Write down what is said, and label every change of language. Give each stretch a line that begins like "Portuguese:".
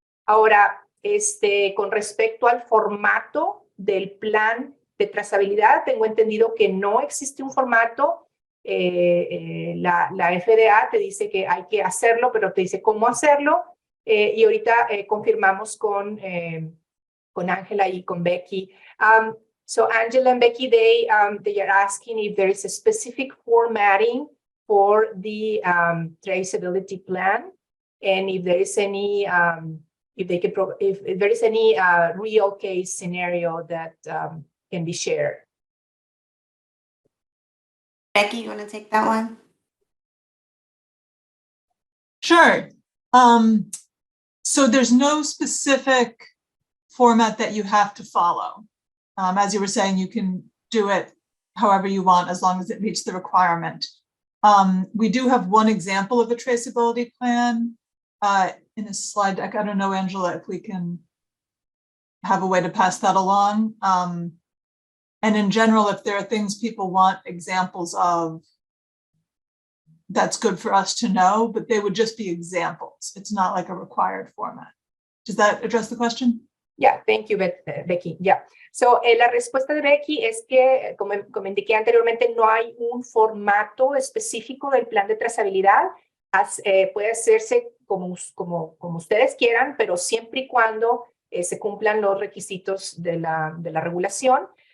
Spanish: Ahora, con respecto al formato del plan de trazabilidad, tengo entendido que no existe un formato. La FDA te dice que hay que hacerlo, pero te dice cómo hacerlo. Y ahorita confirmamos con Angela y con Becky.
English: So Angela and Becky, they are asking if there is a specific formatting for the traceability plan, and if there is any if there is any real case scenario that can be shared. Becky, you want to take that one? Sure. So there's no specific format that you have to follow. As you were saying, you can do it however you want, as long as it meets the requirement. We do have one example of a traceability plan in a slide deck. I don't know, Angela, if we can have a way to pass that along. And in general, if there are things people want examples of, that's good for us to know, but they would just be examples. It's not like a required format. Does that address the question? Yeah, thank you, Becky. Yeah.
Spanish: So, la respuesta de Becky es que, como indiqué anteriormente, no hay un formato específico del plan de trazabilidad. Puede hacerse como ustedes quieran, pero siempre y cuando se cumplan los requisitos de la regulación.